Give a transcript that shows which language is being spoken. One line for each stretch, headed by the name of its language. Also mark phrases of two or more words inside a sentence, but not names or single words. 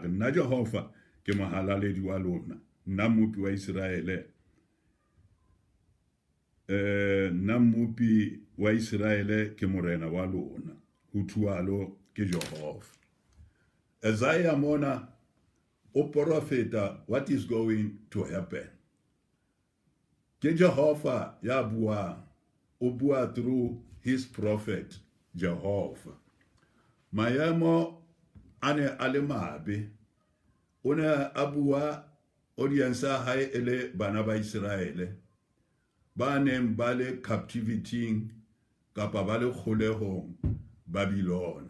Southern Sotho: Re nna Jehova ke mohalaledi wa lona, nna mmupi wa Israele, nna mmupi wa Israele ke morena wa lona. Ho thualo ke Jehova. Isaiah mona o profeta
English: what is going to happen.
Southern Sotho: Ke Jehova ya buang, o bua
English: through his prophet
Southern Sotho: Jehova. Maemo ane ale mabe, o ne a bua audience ya hae ele bana ba Israele ba neng ba le captivity kapa ba le kgolehong Babilona.